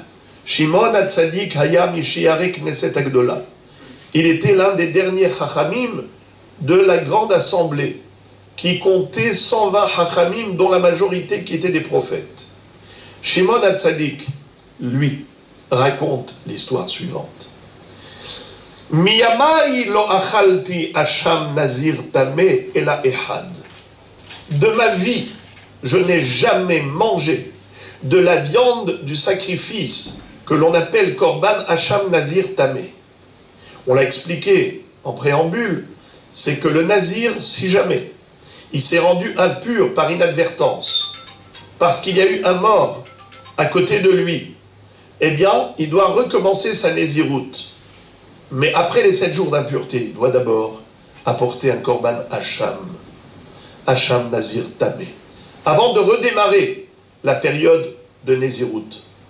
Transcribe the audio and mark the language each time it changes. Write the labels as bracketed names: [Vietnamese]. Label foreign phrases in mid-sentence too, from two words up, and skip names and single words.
[Hebrew] שמעון הצדיק היה משיירי כנסת הגדולה. [French] Il était l'un des derniers Chachamim de la grande assemblée, qui comptait 120 Chachamim, dont la majorité qui étaient des prophètes. Shimon HaTzadik, lui, raconte l'histoire suivante. [Hebrew] מימי לא אכלתי אשם נזיר טמא אלא אחד. [French] De ma vie, je n'ai jamais mangé de la viande du sacrifice que l'on appelle [Hebrew] קרבן אשם נזיר טמא. [French] On l'a expliqué en préambule, c'est que le nazir, si jamais il s'est rendu impur par inadvertance, parce qu'il y a eu un mort à côté de lui, eh bien, il doit recommencer sa nésiroute. Mais après les 7 jours d'impureté, il doit d'abord apporter un [Hebrew] קרבן אשם נזיר טמא, [French] avant de redémarrer la période de nésiroute.